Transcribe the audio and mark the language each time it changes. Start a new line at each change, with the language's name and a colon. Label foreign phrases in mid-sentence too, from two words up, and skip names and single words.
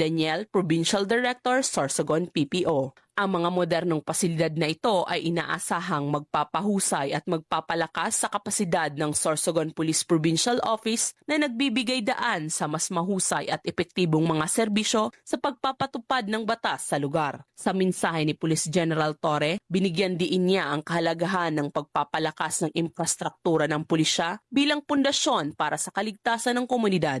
Filipino: Daniel, Provincial Director, Sorsogon PPO. Ang mga modernong pasilidad na ito ay inaasahang magpapahusay at magpapalakas sa kapasidad ng Sorsogon Police Provincial Office na nagbibigay daan sa mas mahusay at epektibong mga serbisyo sa pagpapatupad ng batas sa lugar. Sa mensahe ni Police General Torre, binigyan diin niya ang kahalagahan ng pagpapalakas ng infrastruktura ng pulisya bilang pundasyon para sa kaligtasan ng komunidad.